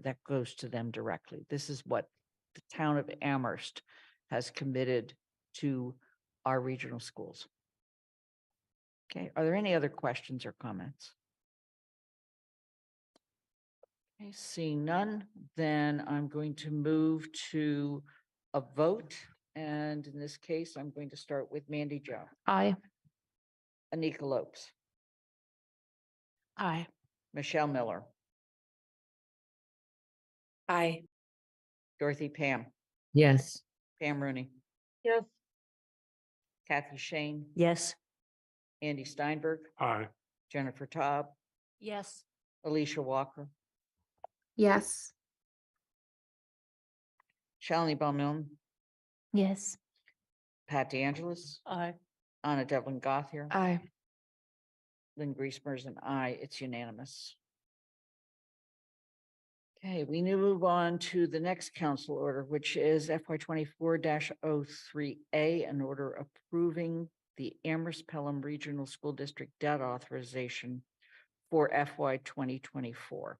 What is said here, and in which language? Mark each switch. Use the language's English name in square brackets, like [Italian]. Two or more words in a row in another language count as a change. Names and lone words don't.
[English] That goes to them directly. This is what the town of Amherst has committed to our regional schools. Okay, are there any other questions or comments? Okay, seeing none, then I'm going to move to a vote. And in this case, I'm going to start with Mandy Jo. Aye. Anika Lopes. Aye. Michelle Miller. Aye. Dorothy Pam. Yes. Pam Rooney. Yes. Kathy Shane. Yes. Andy Steinberg. Aye. Jennifer Taub. Yes. Alicia Walker. Yes. Shalini Bowman. Yes. Pat DeAngelis. Aye. Anna Devlin Gothier. Aye. Lynn Griesmer's an aye. It's unanimous. Okay, we now move on to the next council order, which is FY 24-03A, an order approving the Amherst Pelham Regional School District debt authorization for FY 2024.